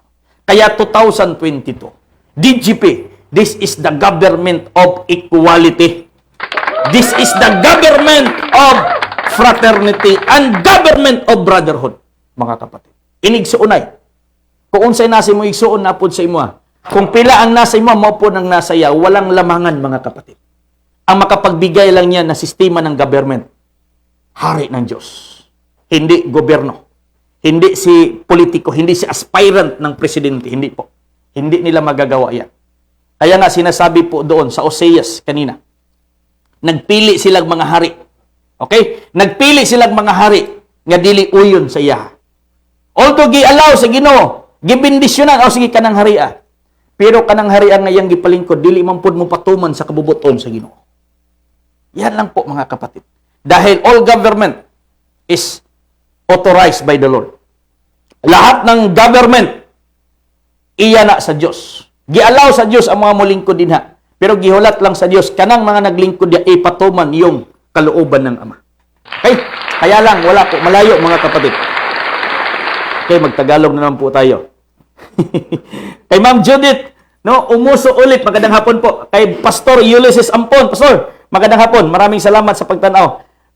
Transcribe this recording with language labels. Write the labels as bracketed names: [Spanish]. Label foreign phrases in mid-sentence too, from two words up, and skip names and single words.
[Filipino] Kaya 2022, [English] DGP, this is the government of equality. This is the government of fraternity and government of brotherhood, [Filipino] mga kapatid. [Cebuano] Inigsuunay. Kung unsay nasa mo igsuon na pud sa imo. Kung pila ang nasa imo, mao pud ang nasa iya, [Filipino] walang lamangan, mga kapatid. Ang makapagbigay lang niya na sistema ng government, hari ng Diyos. Hindi gobyerno. Hindi si politiko, hindi si aspirant ng presidente, hindi po. Hindi nila magagawa yan. Kaya nga sinasabi po doon sa Oseas kanina, nagpili silang mga hari. Okay? [Cebuano] Nagpili silang mga hari nga dili uyon sa iya. Although gi-allow sa Ginoo, gibindisyonan, o sige kanang haria. Pero kanang haria nga yang gipalingkod, dili man pud mo patuman sa kabubuton sa Ginoo. [Filipino] Yan lang po, mga kapatid. Dahil [English] all government is authorized by the Lord. [Filipino] Lahat ng government, [Cebuano] iya na sa Diyos. Gi-allow sa Diyos ang mga mulingkod dinha. Pero gihulat lang sa Diyos, kanang mga naglingkod niya, [Filipino] ipatuman yung kalooban ng Ama. Okay? Kaya lang, wala po, malayo, mga kapatid. Okay, magtagalog na naman po tayo. Kay Ma'am Judith, no, umuso ulit. Magandang hapon po. Kay Pastor Ulysses Ampon. Pastor, magandang hapon. Maraming salamat sa pagtanaw.